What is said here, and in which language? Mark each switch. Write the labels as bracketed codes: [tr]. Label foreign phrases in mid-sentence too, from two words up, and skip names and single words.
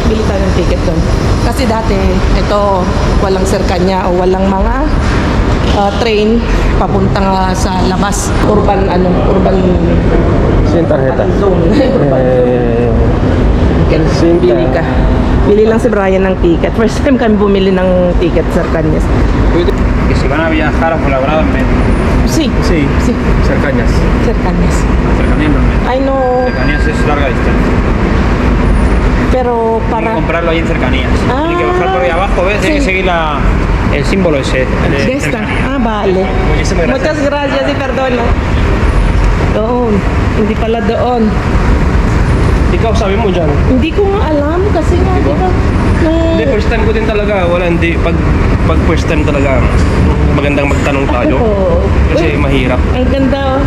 [tl] Bili tayo ng ticket doon. Kasi dati, ito, walang serkanya o walang mga train papunta nga sa labas. [en] Urban [es] Sin tarjeta. [tl] zone. Bili ka. Bili lang si Brian ng ticket. [en] First time [tl] kami bumili ng ticket sa Kanyas. [es] Que si van a viajar a Fuenlabrada en metro. Sí. Sí. Sí. Cercañas. Sir Kanyas. Cercanías no en metro. [en] I know. [es] Cercanías es larga distancia. Pero Hay que para... comprarlo ahí en cercanías. Ah, Tiene que bajar por ahí abajo, ¿ves? Tiene sí. que seguir el símbolo ese. El de De esta. cercanías. Ah, vale. Muchísimas gracias. Muchas gracias y perdona. [tl] Doon. Hindi pala doon. Ikaw, sabi mo dyan. Hindi ko nga alam kasi nga, di ba? Hindi, [en] first time [tl] ko din talaga. Hindi. Pag [en] first time [tl] talaga, magandang magtanong tayo. Oo. Kasi mahirap. Ang ganda, oh.